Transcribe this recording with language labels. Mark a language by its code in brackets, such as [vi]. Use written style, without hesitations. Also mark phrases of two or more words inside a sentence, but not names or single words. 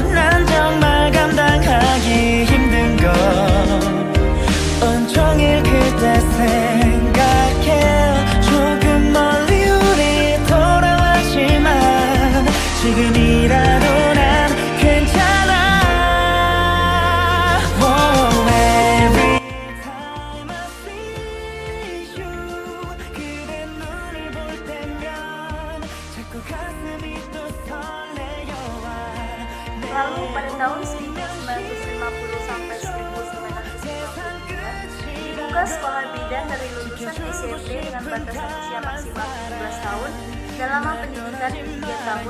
[ko] 난 정말 감당하기 힘든 걸 온종일 그대 생각해. 조금 멀리 우리 돌아왔지만 지금이라도 난 괜찮아. [id] Lalu pada tahun 1950 sampai 1952, dibuka sekolah bidan dari lulusan SMP dengan batasan usia maksimal 17 tahun dan lama pendidikan 3 tahun.